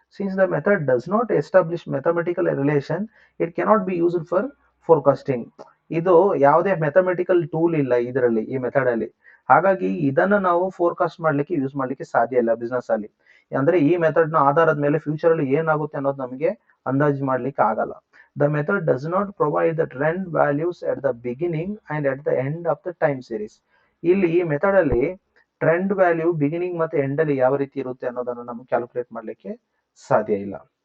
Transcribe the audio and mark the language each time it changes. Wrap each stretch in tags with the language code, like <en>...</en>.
<en>Since the method does not establish mathematical relation, it cannot be used for forecasting.</en> <kn>ಇದು ಯಾವುದೇ mathematical tool ಇಲ್ಲ ಇದರಲ್ಲಿ, ಈ method ಅಲ್ಲಿ. ಹಾಗಾಗಿ ಇದನ್ನ ನಾವು ಫೋರ್ಕಾಸ್ಟ್ ಮಾಡ್ಲಿಕ್ಕೆ ಯೂಸ್ ಮಾಡ್ಲಿಕ್ಕೆ ಸಾಧ್ಯ ಇಲ್ಲ ಬಿಸ್ನೆಸ್ ಅಲ್ಲಿ. ಅಂದ್ರೆ ಈ ಮೆಥಡ್ ನ ಆಧಾರದ ಮೇಲೆ ಫ್ಯೂಚರ್ ಅಲ್ಲಿ ಏನಾಗುತ್ತೆ ಅನ್ನೋದು ನಮಗೆ ಅಂದಾಜು ಮಾಡ್ಲಿಕ್ಕೆ ಆಗಲ್ಲ.</kn> <en>The method does not provide the trend values at the beginning and at the end of the time series.</en> <kn>ಇಲ್ಲಿ ಈ ಮೆಥಡ್ ಅಲ್ಲಿ ಟ್ರೆಂಡ್ ವ್ಯಾಲ್ಯೂ ಬಿಗಿನಿಂಗ್ ಮತ್ತೆ ಎಂಡ್ ಅಲ್ಲಿ ಯಾವ ರೀತಿ ಇರುತ್ತೆ ಅನ್ನೋದನ್ನು ನಮಗೆ ಕ್ಯಾಲ್ಕುಲೇಟ್ ಮಾಡ್ಲಿಕ್ಕೆ ಸಾಧ್ಯ ಇಲ್ಲ.</kn>